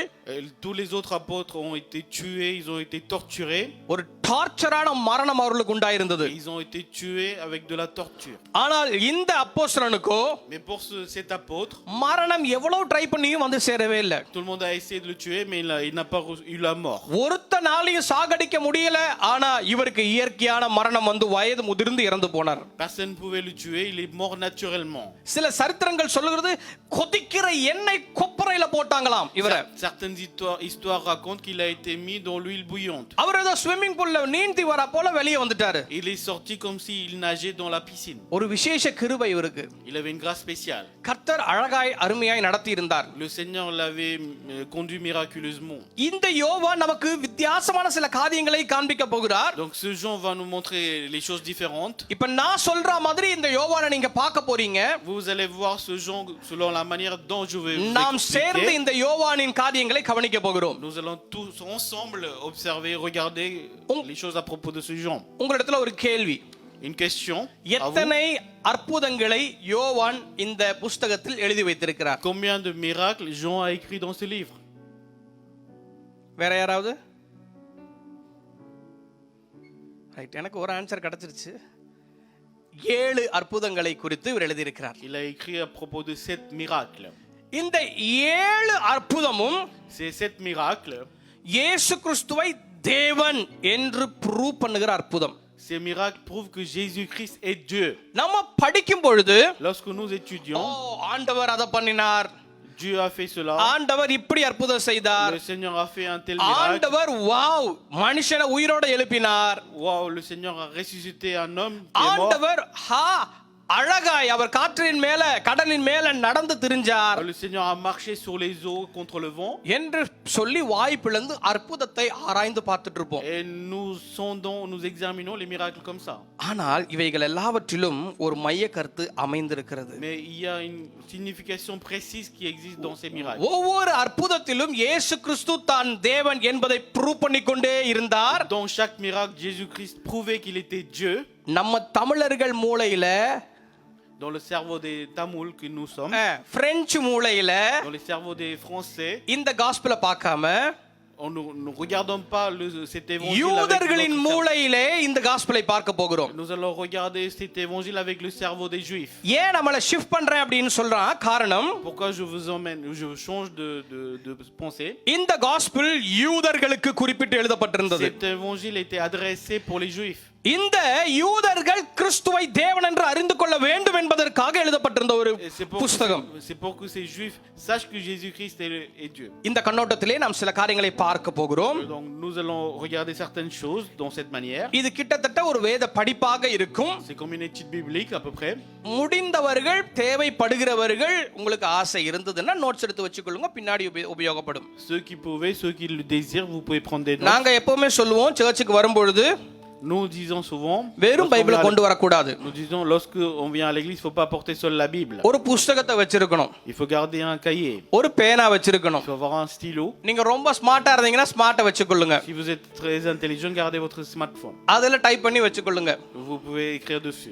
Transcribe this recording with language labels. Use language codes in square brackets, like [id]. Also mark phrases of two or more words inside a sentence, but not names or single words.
[fr] Tous les autres apôtres ont été tués, ils ont été torturés. [ta] ஒரு டார்ச்சரான மரணம் அவர்களுக்கு உண்டாயிருந்தது. [fr] Ils ont été tués avec de la torture. [ta] ஆனால் இந்த அப்போஸ்தலனுக்கோ [fr] Mais pour cet apôtre, [ta] மரணம் எவ்வளவு ட்ரை பண்ணியும் வந்து சேரவே இல்லை. [fr] tout le monde a essayé de le tuer, mais il n'a pas eu la mort. [ta] ஒருத்த நாளையும் சாகடிக்க முடியல, ஆனா இவருக்கு இயற்கையான மரணம் வந்து வயது முதிர்ந்து இறந்து போனார். [fr] Personne ne pouvait le tuer, il est mort naturellement. [ta] சில சரித்திரங்கள் சொல்லுகிறது கொதிக்கிற எண்ணெய் கொப்பரையில போட்டாங்களாம் இவரை. [fr] Certaines histoires racontent qu'il a été mis dans l'huile bouillante. [ta] அவர் ஏதோ [en] swimming poolla [ta] நீந்தி வர போல வெளியே வந்துட்டாரு. [fr] Il est sorti comme s'il nageait dans la piscine. [ta] ஒரு விசேஷ கிருபை இவருக்கு. [fr] Il avait une grâce spéciale. [ta] கர்த்தர் அழகாய் அருமையாய் நடத்தி இருந்தார். [fr] Le Seigneur l'avait conduit miraculeusement. [ta] இந்த யோவான் நமக்கு வித்தியாசமான சில காரியங்களை காண்பிக்க போகிறார். [fr] Donc ce Jean va nous montrer les choses différentes. [ta] இப்ப நான் சொல்ற மாதிரி இந்த யோவானை நீங்க பார்க்க போறீங்க. [fr] Vous allez voir ce Jean selon la manière dont je vais vous [ta] நாம் சேர்ந்து [fr] expliquer. [ta] இந்த யோவானின் காரியங்களை கவனிக்க போகிறோம். [fr] Nous allons tous ensemble observer, regarder les choses à propos de ce Jean. [ta] உங்களிடத்துல ஒரு கேள்வி. [fr] Une question. [ta] எத்தனை அற்புதங்களை யோவான் இந்த புத்தகத்தில் எழுதி வைத்திருக்கிறார்? [fr] Combien de miracles Jean a écrit dans ce livre? [ta] வேற யாராவது? ரைட், எனக்கு ஒரு ஆன்சர் கிடைச்சிருச்சு. 7 அற்புதங்களை குறித்து இவர் எழுதியிருக்கிறார். [fr] Il a écrit à propos de 7 miracles. [ta] இந்த 7 அற்புதமும் [fr] Ces 7 miracles, [ta] இயேசு கிறிஸ்துவை தேவன் என்று ப்ரூவ் பண்ணுகிற அற்புதம். [fr] ces miracles prouvent que Jésus-Christ est Dieu. [ta] நம்ம படிக்கும் பொழுது [fr] Lorsque nous étudions, [ta] ஆண்டவர் அதை பண்ணினார், [fr] Dieu a fait cela. [ta] ஆண்டவர் இப்படி அற்புதம் செய்தார், [fr] Le Seigneur a fait un tel miracle. [ta] ஆண்டவர் வாவ் மனுஷனை உயிரோட எழுப்பினார், [fr] Wow, le Seigneur a ressuscité un homme qui est mort. [ta] ஆண்டவர் அழகாய் அவர் காற்றின் மேல கடலின் மேல நடந்து திரிஞ்சார் [fr] Le Seigneur a marché sur les eaux contre le vent. [ta] என்று சொல்லி வாய் பிளந்து அற்புதத்தை ஆராய்ந்து பார்த்துட்டு இருப்போம். [fr] Et nous sondons, nous examinons les miracles comme ça. [ta] ஆனால் இவைகள் எல்லாவற்றிலும் ஒரு மைய கருத்து அமைந்திருக்கிறது. [fr] Mais il y a une signification précise qui existe dans ces miracles. [ta] ஒவ்வொரு அற்புதத்திலும் இயேசு கிறிஸ்து தான் தேவன் என்பதை ப்ரூவ் பண்ணிக்கொண்டே இருந்தார். [fr] Dans chaque miracle, Jésus-Christ prouvait qu'il était Dieu. [ta] நம்ம தமிழர்கள் மூளையில, [fr] Dans le cerveau des Tamouls que nous sommes, [ta] பிரெஞ்சு மூளையில [fr] dans le cerveau des Français, [ta] இந்த காஸ்பலை பார்க்காம [fr] nous regardons pas cet évangile. [ta] யூதர்களின் மூளையிலே இந்த காஸ்பலை பார்க்க போகிறோம். [fr] Nous allons regarder cet évangile avec le cerveau des Juifs. [ta] ஏன் நம்மள ஷிஃப்ட் பண்றேன் அப்படினு சொல்றான் காரணம், [fr] Pourquoi je vous emmène, je change de pensée. [ta] இந்த காஸ்பல் யூதர்களுக்கு குறிப்பிட்டு எழுதப்பட்டிருந்தது. [fr] Cet évangile était adressé pour les Juifs. [ta] இந்த யூதர்கள் கிறிஸ்துவை தேவன் என்று அறிந்து கொள்ள வேண்டும் என்பதற்காக எழுதப்பட்டிருந்த ஒரு புத்தகம். [fr] C'est pour que ces Juifs sachent que Jésus-Christ est Dieu. [ta] இந்த கண்ணோட்டத்திலே நாம் சில காரியங்களை பார்க்க போகிறோம். [fr] Donc nous allons regarder certaines choses dans cette manière. [ta] இது கிட்டத்தட்ட ஒரு வேத படிப்பாக இருக்கும். [fr] C'est comme une étude biblique à peu près. [ta] முடிந்தவர்கள் தேவைப்படுகிறவர்கள் உங்களுக்கு ஆசை இருந்ததுன்னா நோட்ஸ் எடுத்து வச்சுக்கொள்ளுங்க, பின்னாடி உபயோகப்படும். [fr] Ceux qui pouvaient, ceux qui le désirent, vous pouvez prendre des notes. [ta] நாங்க எப்பவுமே சொல்லுவோம் சர்ச்சுக்கு வரும்பொழுது [fr] Nous disons souvent, [ta] வெறும் பைபிளை கொண்டு வரக்கூடாது. [fr] nous disons lorsque on vient à l'église, il faut pas porter seul la Bible. [ta] ஒரு புத்தகத்தை வச்சிருக்கணும், [fr] Il faut garder un cahier, [ta] ஒரு பேனா வச்சிருக்கணும். [fr] il faut avoir un stylo. [ta] நீங்க ரொம்ப ஸ்மார்ட்டா இருந்தீங்கன்னா ஸ்மார்ட்டை வச்சுக்கொள்ளுங்க, [fr] Si vous êtes très intelligent, gardez votre smartphone. [ta] அதுல டைப் பண்ணி வச்சுக்கொள்ளுங்க. [fr] Vous pouvez écrire dessus.